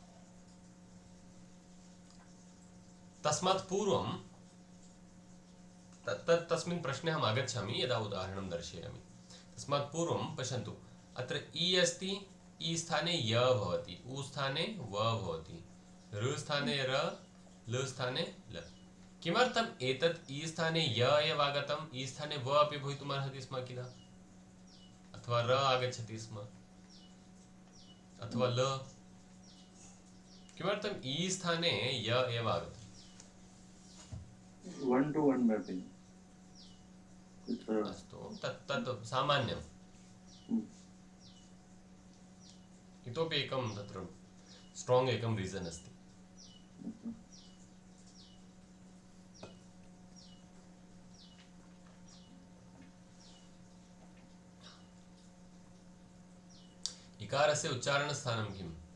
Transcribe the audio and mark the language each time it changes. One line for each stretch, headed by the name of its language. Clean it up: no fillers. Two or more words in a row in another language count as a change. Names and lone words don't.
Sanskrit: तस्मात् पूर्वं तस्मिन् प्रश्ने अहम् आगच्छामि यदा उदाहरणं दर्शयामि। तस्मात् पूर्वं पश्यन्तु, अत्र इ अस्ति, इ स्थाने य भवति, उ स्थाने व भवति, ऋ स्थाने र, ल स्थाने ल। किमर्थम् एतत् इ स्थाने य एव आगतम्, इ स्थाने व अपि भवितुमर्हति स्म किल, अथवा र आगच्छति स्म, अथवा ल। किमर्थम् इ स्थाने य एव आगतम्?
English: 1-to-1 mapping. It's a
Sanskrit: अस्तु, तत् सामान्यम्। इतोपि एकं तत्र स्ट्राङ्ग् एकं रीजन् अस्ति। इकारस्य उच्चारणस्थानं किम्?